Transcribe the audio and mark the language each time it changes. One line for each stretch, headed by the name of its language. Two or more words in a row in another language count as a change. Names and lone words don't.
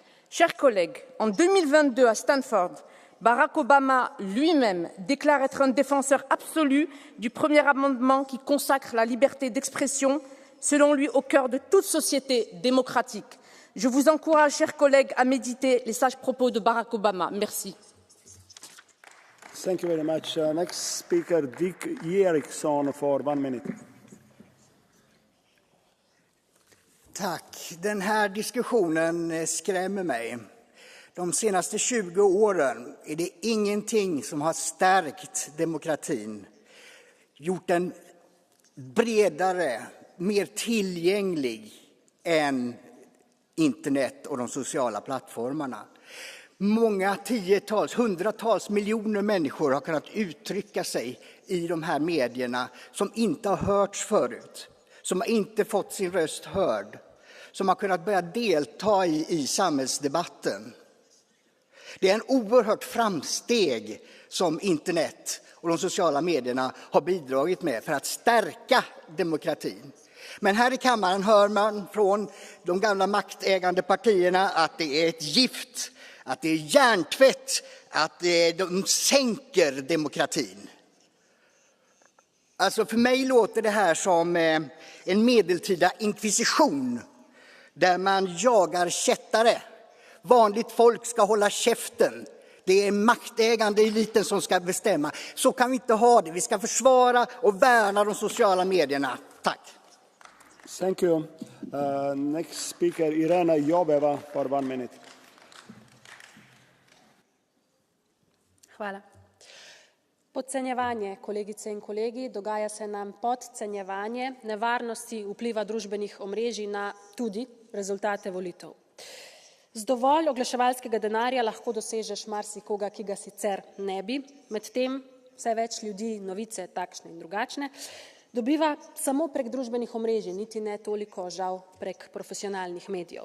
French: Chers collègues, en 2022 à Stanford, Barack Obama lui-même déclare être un défenseur absolu du premier amendement qui consacre la liberté d'expression, selon lui au cœur de toute société démocratique. Je vous encourage, chers collègues, à méditer les sages propos de Barack Obama. Merci.
English: Thank you very much. Next speaker, Dick Eriksson for 1 minute.
Swedish: Tack. Den här diskussionen skrämmer mig. De senaste 20 åren är det ingenting som har stärkt demokratin, gjort den bredare, mer tillgänglig än internet och de sociala plattformarna. Många tiotals, hundratals miljoner människor har kunnat uttrycka sig i de här medierna som inte har hörts förut, som har inte fått sin röst hörd, som har kunnat börja delta i samhällsdebatten. Det är en oerhört framsteg som internet och de sociala medierna har bidragit med för att stärka demokratin. Men här i kammaren hör man från de gamla maktägande partierna att det är ett gift, att det är hjärntvätt, att de sänker demokratin. Alltså för mig låter det här som en medeltida inkvisition där man jagar kättare. Vanligt folk ska hålla käften. Det är maktägande eliten som ska bestämma. Så kan vi inte ha det. Vi ska försvara och värna de sociala medierna. Tack.
English: Thank you. Next speaker, Irena Joveva for 1 minute.
Slovenian: Hvala. Podcenjevanje, kolegice in kolegi, dogaja se nam podcenjevanje nevarnosti vpliva družbenih omrežij na tudi rezultate volitev. Z dovolj oglaševalskega denarja lahko dosežeš marsikoga, ki ga sicer ne bi, medtem vse več ljudi novice takšne in drugačne dobiva samo prek družbenih omrežij, niti ne toliko žal prek profesionalnih medijev.